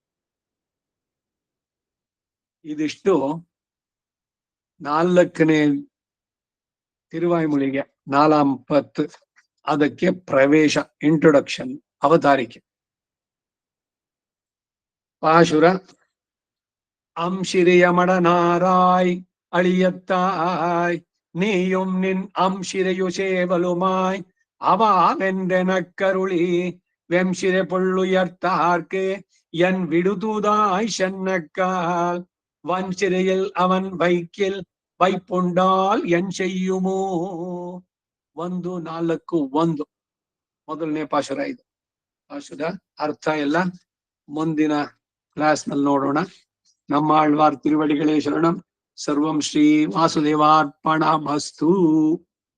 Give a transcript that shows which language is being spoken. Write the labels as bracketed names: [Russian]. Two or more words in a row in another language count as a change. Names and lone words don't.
[Kannada] ಇದಿಷ್ಟು 4ನೇ ತಿರುವಾಯ್ಮೊಳಿಗೆ 40 ಅದಕ್ಕೆ ಪ್ರವೇಶ, ಇಂಟ್ರೊಡಕ್ಷನ್, ಅವತಾರಿಕೆ. [Tamil] ಪಾಶುರ அம்சிறிய மடனாராய் அழியத்தாய் நீயும் நின் அம்சிறையு சேவலுமாய் அவாவென்றெனக்கருளி வெம்சிறை பொள்ளுயர்த்தார்க்கு என் விடுதூதாய் சென்னக்கால் வன்சிறையில் அவன் வைக்கில் வைப்புண்டால் என் செய்யுமೋ. [Kannada] 1-4-1 ಮೊದಲನೇ ಪಾಶುರ ಇದು. ಪಾಶುರ ಅರ್ಥ ಎಲ್ಲ ಮುಂದಿನ ಕ್ಲಾಸ್ ನಲ್ಲಿ ನೋಡೋಣ. [Tamil] நம்ம ஆழ்வார் திருவடிகளே சரணம். [Sanskrit] ಸರ್ವಂ ಶ್ರೀ ವಾಸುದೇವಾರ್ಪಣಮಸ್ತು.